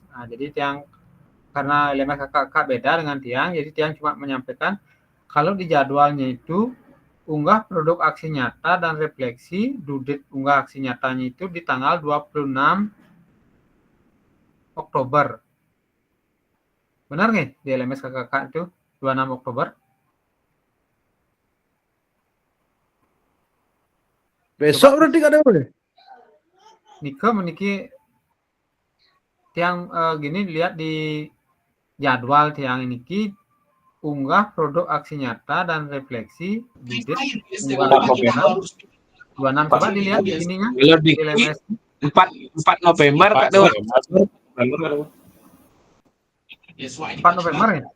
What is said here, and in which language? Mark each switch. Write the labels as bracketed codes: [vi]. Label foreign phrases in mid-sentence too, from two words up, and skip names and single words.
[id] Jadi tiang karena LMS kakak-kakak beda dengan tiang, jadi tiang cuma menyampaikan kalau di jadwalnya itu unggah produk aksi nyata dan refleksi [en] due date [id] unggah aksi nyatanya itu di tanggal 26 Oktober. Benar nggak di LMS kakak-kakak itu 26 Oktober? Besok berarti Kak Dewo deh. [ban] Nika meniki tiang [id] gini lihat di jadwal tiang ini unggah produk aksi nyata dan refleksi unggah 26 coba dilihat di sininya Kalau di LMS 4 November Kak Dewo. 4 November ya?